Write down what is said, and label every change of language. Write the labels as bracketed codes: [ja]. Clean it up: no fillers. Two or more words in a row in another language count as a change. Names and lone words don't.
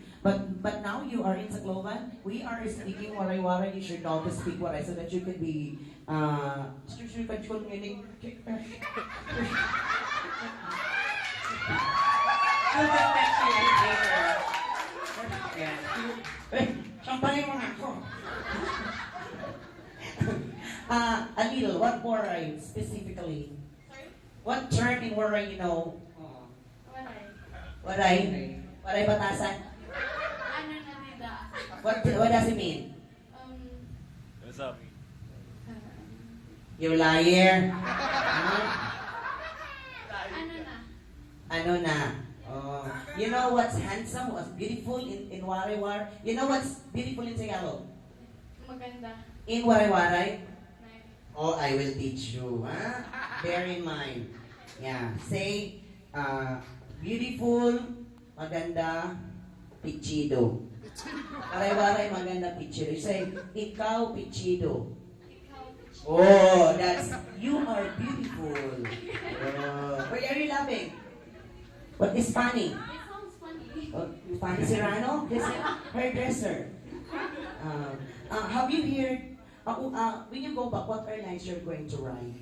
[en] But now you are in Tacloban, we are speaking Waray-Waray. You should know how to speak Waray so that you can be you can communicate. I'll get back to you later. Yeah. [war] Sampahin mo nga ako. [en] A little, what Waray specifically? Sorry? What term in Waray you know? Waray. [war] Waray batasan? Ano na nila? [en] What does it mean? What's up? You liar. [war] Ano na? Ano na? [en] Oh. You know what's handsome, what's beautiful in Waray-Waray? You know what's beautiful in Tagalog? Maganda. In Waray-Waray? No. Oh, I will teach you. Huh? Bear in mind. Yeah. Say, beautiful, maganda, pichido. Waray-Waray, maganda, pichido. You say, [war] ikaw, pichido. [en] Ikaw. Oh, that's, you are beautiful. Oh. Why are you laughing? What is funny? It sounds funny. Oh, Fanny Serrano? This is hairdresser. Have you heard, when you go back, what airlines you're going to ride?